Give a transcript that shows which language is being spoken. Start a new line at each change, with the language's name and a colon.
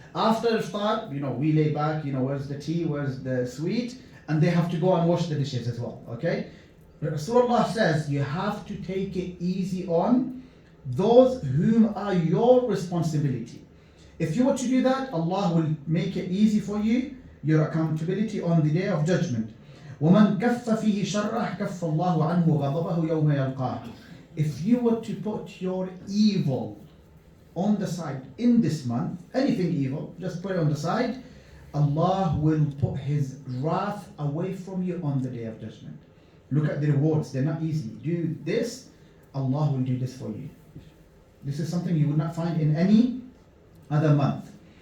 English: After iftar, you know, we lay back, you know, where's the tea, where's the sweet, and they have to go and wash the dishes as well, okay? Rasulullah says you have to take it easy on those whom are your responsibility. If you were to do that, Allah will make it easy for you, your accountability on the Day of Judgment.
Arabic: وَمَنْ كَفَّ فِيهِ شَرَّهُ كَفَّ اللَّهُ عَنْهُ غَضَبَهُ يَوْمَ يَلْقَاهُ.
English: If you were to put your evil on the side in this month, anything evil, just put it on the side. Allah will put His wrath away from you on the Day of Judgment. Look at the rewards, they're not easy. Do this, Allah will do this for you. This is something you would not find in any other month.